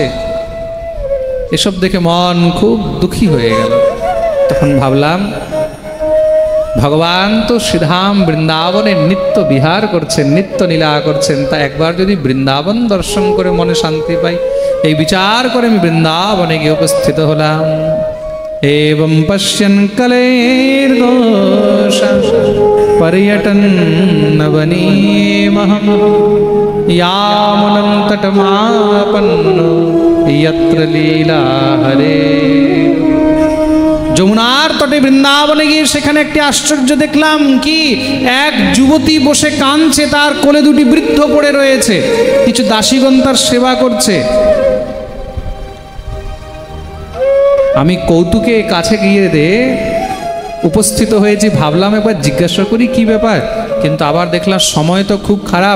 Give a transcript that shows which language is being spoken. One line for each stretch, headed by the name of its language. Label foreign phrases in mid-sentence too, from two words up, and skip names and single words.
Bangla: এসব দেখে মন খুব দুঃখী হয়ে গেল। তখন ভাবলাম, ভগবান তো শ্রীধাম বৃন্দাবনে নিত্য বিহার করছেন, নিত্য লীলা করছেন, তা একবার যদি বৃন্দাবন দর্শন করে মনে শান্তি পাই, এই বিচার করে আমি বৃন্দাবনে গিয়ে উপস্থিত হলাম।
Sanskrit: एवं पश्यन् कलेर्दोषं पर्यटन् नवनीमहं यामुनं तटमापन्नो यत्र लीला हरे।
Bangla: যমুনার তটে বৃন্দাবনে গিয়ে সেখানে একটি আশ্চর্য দেখলাম, কি এক যুবতী বসে কাঁদছে, তার কোলে দুটি বৃদ্ধ পড়ে রয়েছে, কিছু দাসীগণ তার সেবা করছে। আমি কৌতুকে কাছে গিয়ে উপস্থিত হয়েছি, ভাবলাম একবার জিজ্ঞাসা করি কি ব্যাপার, কিন্তু আবার দেখলাম সময় তো খুব খারাপ।